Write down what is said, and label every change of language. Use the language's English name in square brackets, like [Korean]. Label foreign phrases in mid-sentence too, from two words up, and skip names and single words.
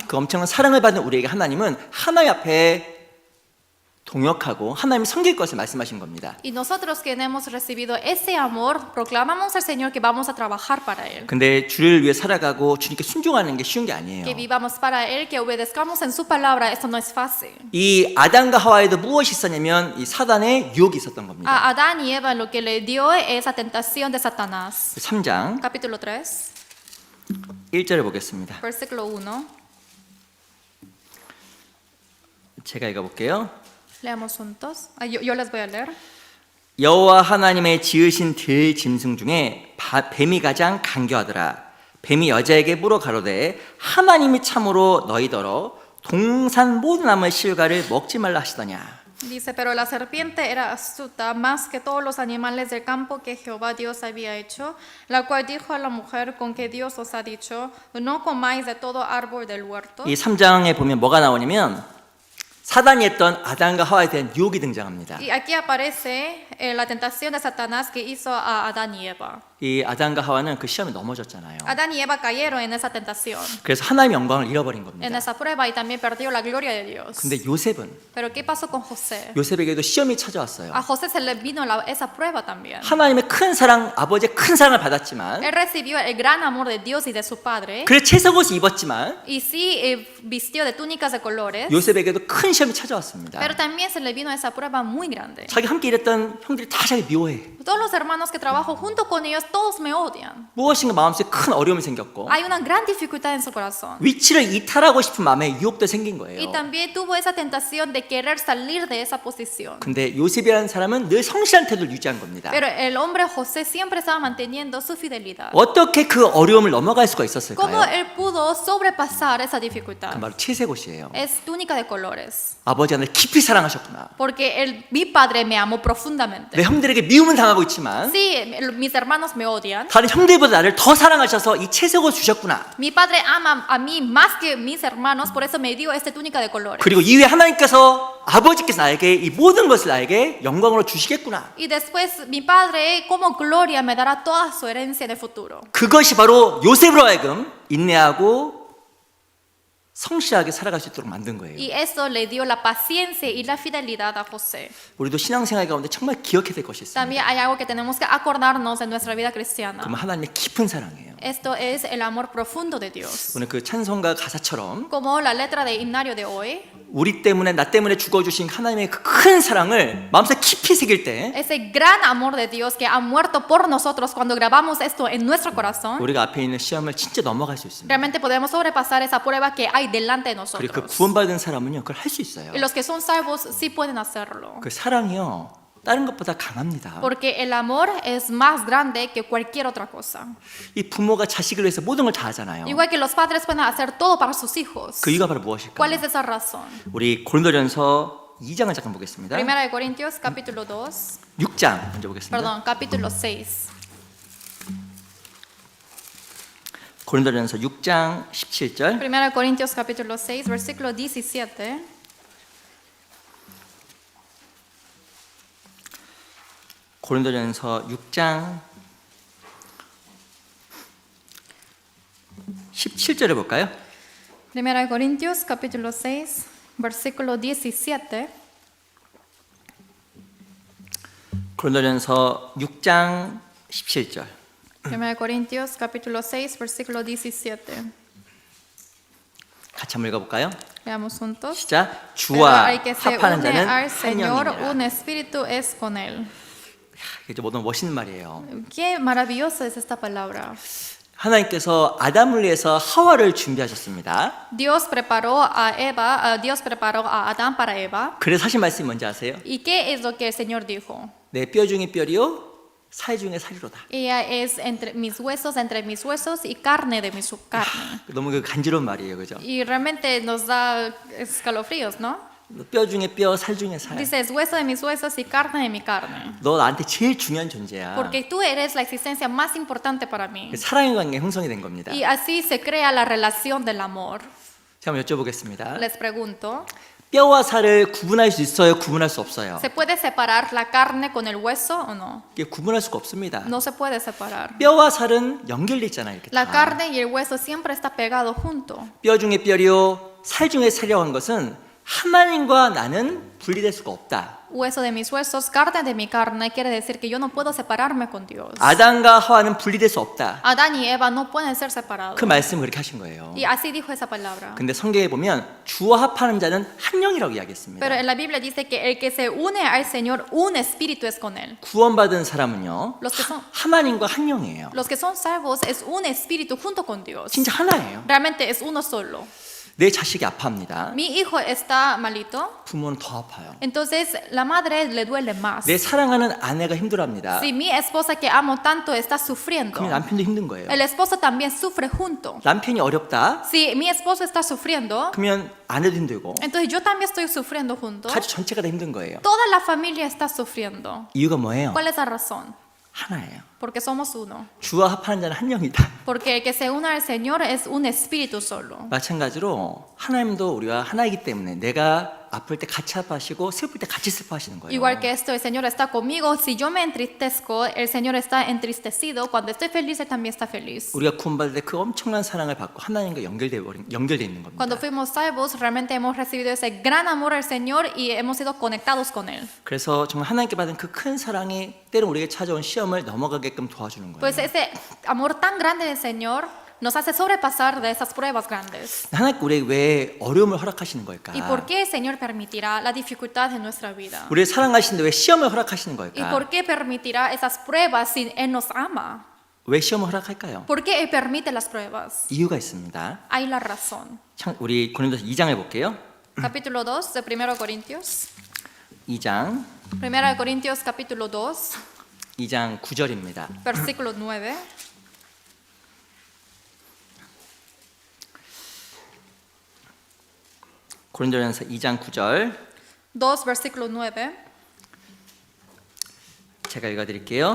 [Korean] 그 엄청난 사랑을 받은 우리에게 하나님은 하나님 앞에 동역하고 하나님이 섬길 것을 말씀하신 겁니다. [Spanish] Y nosotros que hemos recibido ese amor, proclamamos al Señor que vamos a trabajar para Él. [Korean] 근데 주를 위해 살아가고 주님께 순종하는 게 쉬운 게 아니에요. [Spanish] Que vivamos para Él, que obedezcamos en su palabra. Esto no es fácil. [Korean] 이 아담과 하와에도 무엇이 있었냐면 이 사단의 유혹이 있었던 겁니다. [Spanish] A Adán y Eva lo que le dio esa tentación de Satanás. [Korean] 3장 [Spanish] Capítulo 3, [Korean] 1절을 보겠습니다. [Spanish] versículo 1. [Korean] 제가 읽어볼게요. [Spanish] Leamos juntos. Yo les voy a leer. [Korean] 여호와 하나님의 지으신 들 짐승 중에 뱀이 가장 간교하더라. 뱀이 여자에게 물어 가로되 하나님이 참으로 너희더러 동산 모든 나무의 실과를 먹지 말라 하시더냐. [Spanish] Dice, pero la serpiente era astuta más que todos los animales del campo que Jehová Dios había hecho, la cual dijo a la mujer, con que Dios os ha dicho, no comáis de todo árbol del huerto. [Korean] 이 3장에 보면 뭐가 나오냐면 사단이 했던 아담과 하와에 대한 유혹이 등장합니다. [Spanish] Y aquí aparece la tentación de Satanás que hizo a Adán y Eva. [Korean] 이 아담과 하와는 그 시험에 넘어졌잖아요. [Spanish] Adán y Eva cayeron en esa tentación, [Korean] 그래서 하나님의 영광을 잃어버린 [Spanish] en [Korean] 겁니다. [Spanish] esa prueba, y también perdió la gloria de Dios. [Korean] 근데 요셉은 [Spanish] Pero ¿qué pasó con José? [Korean] 요셉에게도 시험이 찾아왔어요. [Spanish] A José se le vino esa prueba también. [Korean] 하나님의 큰 사랑, 아버지의 큰 사랑을 받았지만 [Spanish] Él recibió el gran amor de Dios y de su padre, [Korean] 그래 채석옷을 입었지만 [Spanish] y sí vistió de túnicas de colores, [Korean] 요셉에게도 큰 시험이 찾아왔습니다. [Spanish] pero también se le vino esa prueba muy grande. [Korean] 자기 함께 일했던 형들이 다 자기 미워해. [Spanish] Todos los hermanos que trabajo junto con ellos, todos me odian. [Korean] 무엇인가 마음속에 큰 어려움이 생겼고 [Spanish] Hay una gran dificultad en su corazón. [Korean] 위치를 이탈하고 싶은 마음에 유혹도 생긴 [Spanish] Y [Korean] 거예요. [Spanish] también tuvo esa tentación de querer salir de esa posición. [Korean] 근데 요셉이라는 사람은 늘 성실한 태도를 유지한 겁니다. [Spanish] Pero el hombre José siempre estaba manteniendo su fidelidad. [Korean] 어떻게 그 어려움을 넘어갈 수가 [Spanish] ¿Cómo [Korean] 있었을까요? [Spanish] él pudo sobrepasar esa dificultad? [Korean] 그 바로 채색옷이에요. [Spanish] Es túnica de colores. [Korean] 아버지가 나를 깊이 사랑하셨구나. [Spanish] Porque mi padre me amó profundamente. [Korean] 내 형들에게 미움은 당하고 있지만 [Spanish] Sí, mis hermanos me odian. [Korean] 다른 형들보다 나를 더 사랑하셔서 이 채색옷 주셨구나. [Spanish] Mi padre ama a mí más que mis hermanos, por eso me dio esta túnica de colores. [Korean] 그리고 이후에 하나님께서 아버지께서 나에게 이 모든 것을 나에게 영광으로 주시겠구나. [Spanish] Y después mi padre como gloria me dará toda su herencia en el futuro. [Korean] 그것이 바로 요셉으로 하여금 인내하고 성실하게 살아갈 수 있도록 만든 거예요. [Spanish] Y eso le dio la paciencia y la fidelidad a José. [Korean] 우리도 신앙생활 가운데 정말 기억해야 될 것이 있습니다. [Spanish] También hay algo que tenemos que acordarnos en nuestra vida cristiana. [Korean] 그러면 하나님의 깊은 사랑이에요. [Spanish] Esto es el amor profundo de Dios. [Korean] 오늘 그 찬송가 가사처럼 [Spanish] Como la letra de himnario de hoy, [Korean] 우리 때문에 나 때문에 죽어주신 하나님의 그 큰 사랑을 마음속에 깊이 새길 때 [Spanish] ese gran amor de Dios que ha muerto por nosotros, cuando grabamos esto en nuestro corazón, [Korean] 우리가 앞에 있는 시험을 진짜 넘어갈 수 있습니다. [Spanish] realmente podemos sobrepasar esa prueba que hay delante de [Korean] 그리고 그 [Spanish] nosotros. [Korean] 구원받은 사람은요 그걸 할 수 있어요. [Spanish] Y los que son salvos sí pueden hacerlo. [Korean] 그 사랑이요 다른 것보다 강합니다. [Spanish] Porque el amor es más grande que cualquier otra cosa. [Korean] 이 부모가 자식을 위해서 모든 걸 다 하잖아요. [Spanish] Igual que los padres pueden hacer todo para sus hijos. [Korean] 그 이유가 바로 [Spanish] ¿Cuál [Korean] 무엇일까요? [Spanish] es esa razón? [Korean] 우리 고린도전서 2장을 잠깐 보겠습니다. [Spanish] Primera de Corintios, capítulo 2. [Korean] 6장 먼저 보겠습니다. [Spanish] Perdón, capítulo 6. [Korean] 고린도전서 6장 17절. [Spanish] Primera de Corintios, capítulo 6, versículo 17. [Korean] 고린도전서 6장 17절에 볼까요? [Spanish] Primera de Corintios, capítulo 6, versículo 17. [Korean] 고린도전서 6장 17절. [Spanish] Primera de Corintios, capítulo 6, versículo 17. [Korean] 같이 한번 읽어볼까요? [Spanish] Leamos juntos. [Korean] 시작. [Spanish] Pero [Korean] 주와 [Spanish] el que se [Korean] 합하는 [Spanish] une [Korean] 자는 [Spanish] al Señor, [Korean] 한 [Spanish] un [Korean] 영이니라. [Spanish] espíritu es con él. [Korean] 이게 너무 멋있는 말이에요. [Spanish] Qué maravillosa es esta palabra. [Korean] 하나님께서 아담을 위해서 하와를 준비하셨습니다. [Spanish] Dios preparó a Adán para Eva. [Korean] 그래서 하신 말씀이 뭔지 아세요? [Spanish] ¿Y qué es lo que el Señor dijo? [Korean] 내 뼈 중에 뼈리요 살 중에 살이로다. [Spanish] Ella es entre mis huesos y carne de mi carne. [Korean] 너무 그 간지러운 말이에요, 그죠? [Spanish] Y realmente nos da escalofríos, ¿no? [Korean] 뼈 중에 뼈, 살 중에 살. [Spanish] Dice, es hueso de mis huesos y carne de mi carne. [Korean] 너 나한테 제일 중요한 존재야. [Spanish] Porque tú eres la existencia más importante para mí. [Korean] 그 사랑의 관계 형성이 된 겁니다. [Spanish] Y así se crea la relación del amor. [Korean] 제가 한번 여쭤보겠습니다. [Spanish] Les pregunto, [Korean] 뼈와 살을 구분할 수 있어요? 구분할 수 없어요? [Spanish] ¿se puede separar la carne con el hueso o no? [Korean] 이게 구분할 수가 없습니다. [Spanish] No se puede separar. [Korean] 뼈와 살은 연결돼 있잖아요, 이렇게 [Spanish] La [Korean] 다. [Spanish] carne y el hueso siempre está pegado junto. [Korean] 뼈 중에 뼈리요, 살 중에 살이라고 한 것은 하나님과 나는 분리될 수가 없다. [Spanish] Hueso de mis huesos, carne de mi carne, quiere decir que yo no puedo separarme con Dios. [Korean] 아담과 하와는 분리될 수 없다. [Spanish] Adán y Eva no pueden ser separados. [Korean] 그 말씀을 그렇게 하신 거예요. [Spanish] Y así dijo esa palabra. [Korean] 근데 성경에 보면 주와 합하는 자는 한 영이라고 이야기했습니다. [Spanish] Pero en la Biblia dice que el que se une al Señor, un espíritu es con él. [Korean] 구원받은 사람은요, [Spanish] Los que son, [Korean] 하나님과 한 영이에요. [Spanish] los que son salvos es un espíritu junto con Dios. [Korean] 진짜 하나예요. [Spanish] Realmente es uno solo. [Korean] 내 자식이 아파합니다. [Spanish] Mi hijo está malito, [Korean] 부모는 더 아파요. [Spanish] entonces la madre le duele más. [Korean] 내 사랑하는 아내가 힘들어합니다. [Spanish] Si mi esposa que amo tanto está sufriendo, [Korean] 그럼 남편도 힘든 거예요. [Spanish] el esposo también sufre junto. [Korean] 남편이 어렵다. [Spanish] Si mi esposo está sufriendo, [Korean] 그러면 아내도 힘들고 [Spanish] entonces yo también estoy sufriendo junto. [Korean] 가족 전체가 다 힘든 거예요. [Spanish] Toda la familia está sufriendo. [Korean] 이유가 뭐예요? [Spanish] ¿Cuál es la razón? [Korean] 하나예요. [Spanish] Porque somos uno. [Korean] 주와 합하는 자는 한 영이다. [Spanish] Porque el que se une al Señor es un espíritu solo. [Korean] 마찬가지로 하나님도 우리와 하나이기 때문에 내가 아플 때 같이 아파하시고 슬플 때 같이 슬퍼하시는 거예요. [Spanish] Igual que esto, el Señor está conmigo. Si yo me entristezco, el Señor está entristecido. Cuando estoy feliz, Él también está feliz. [Korean] 우리가 구원받을 때 그 엄청난 사랑을 받고 하나님과 연결돼 있는 겁니다. [Spanish] Cuando fuimos salvos, realmente hemos recibido ese gran amor al Señor y hemos sido conectados con Él. [Korean] 그래서 정말 하나님께 받은 그 큰 사랑이 때로 우리에게 찾아온 시험을 넘어가게끔 도와주는 거예요. [Spanish] Pues ese amor tan grande del Señor nos hace sobrepasar de esas pruebas grandes. [Korean] 하나님께 우리에게 왜 어려움을 허락하시는 걸까? [Spanish] ¿Y por qué el Señor permitirá la dificultad en nuestra vida? [Korean] 우리를 사랑하시는데 왜 시험을 허락하시는 [Spanish] ¿Y [Korean] 걸까? [Spanish] por qué permitirá esas pruebas si Él nos ama? [Korean] 왜 시험을 허락할까요? [Spanish] ¿Por qué Él permite las pruebas? [Korean] 이유가 있습니다. [Spanish] Hay la razón. [Korean] 우리 고린도서 2장을 볼게요. [Spanish] Capítulo 2 de 1 Corintios. [Korean] 2장 [Spanish] 1 Corintios capítulo 2, [Korean] 2장 9절입니다. [Spanish] versículo 9. [Korean] 고린도전서 2장 9절 [Spanish] 2, versículo 9. [Korean] 제가 읽어드릴게요.